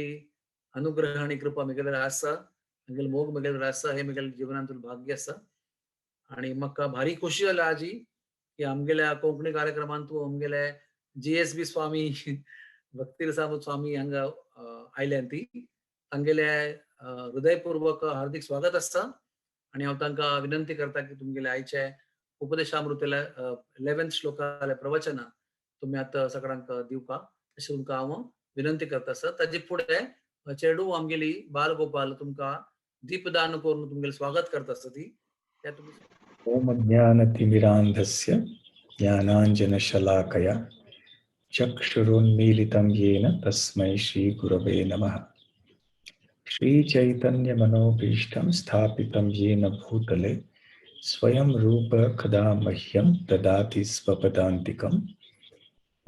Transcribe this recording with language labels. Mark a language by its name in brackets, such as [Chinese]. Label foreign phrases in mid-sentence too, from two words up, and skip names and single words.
[Konkani] अनुग्रह आणि कृपा मेगेले आसा मेगेल मोग मेगेले आसा हे मेगेल जिवनांतून भाग्य आसा आणि म्हाका भारी खुशी जाला आजी की आमगेल्या कोंकणी कार्यक्रमांतू आमगेले GSB स्वामी भक्ती रसामृत स्वामी हांगा आयल्यान ती तांगेले हृदयपूर्वक हार्दिक स्वागत आसा आणि हांव तांकां विनंती करता की तुमगेले आयचे उपदेशामृतले 11th श्लोकाले प्रवचन तुम्ही आता सगळ्यांक दिवपाक अशें तुमकां हांव विनंती करता आसा. ताजे फुडें चेडू आमगेली बालगोपाल तुमकां दीपदान करून तुमगेलें स्वागत करता आसता ती. [Sanskrit] ओम ज्ञानतिमिरान्धस्य ज्ञानाञ्जनशलाकया चक्षुरुन्मीलितं येन तस्मै श्रीगुरवे नमः. श्रीचैतन्यमनोभीष्टं स्थापितं येन भूतले स्वयं रूप कदा मह्यं ददाति स्वपदान्तिकं.